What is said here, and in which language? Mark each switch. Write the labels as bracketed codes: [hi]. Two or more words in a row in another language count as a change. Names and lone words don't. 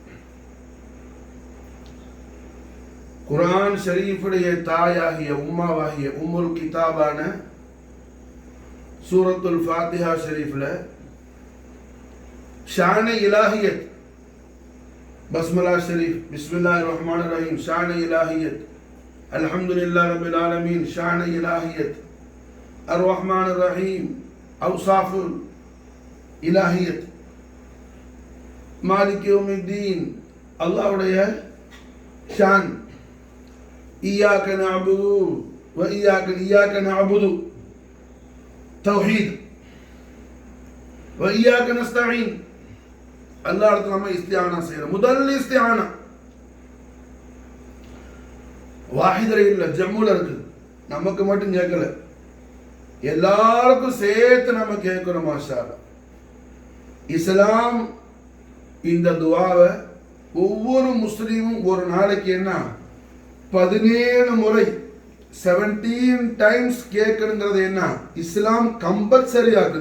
[ta] குர்ஆன் ஷரீஃபுடைய தாயாகிய உம்மாவாகிய [ar] أم الكتاب سورة الفاتحة [ta] ஷரீஃப்ல [ar] شان إلهية بسملة شريف بسم الله الرحمن الرحيم شان إلهية الحمد لله رب العالمين شان إلهية الرحمن الرحيم أوصاف الإلهية مالك يوم الدين الله உடைய ஷான் إياك نعبد وإياك نعبد توحيد وإياك نستعين الله [ta] இடத்துல நம்ம இஸ்திஆனா செய்யறோம். முதல் இஸ்திஆனா வாஹிதர இல்ல, ஜம்முல இருக்கு. நமக்கு மட்டும் கேட்கல, எல்லாருக்கும் சேர்த்து நம்ம கேட்கிறோம். [ar] ما شاء الله. [ta] இஸ்லாம் இந்த துஆவை ஒவ்வொரு முஸ்லீமும் ஒரு நாளைக்கு என்ன 17 முறை 17 டைம்ஸ் கேட்கணுங்கிறது என்ன இஸ்லாம் கம்பல்சரி ஆக்குது.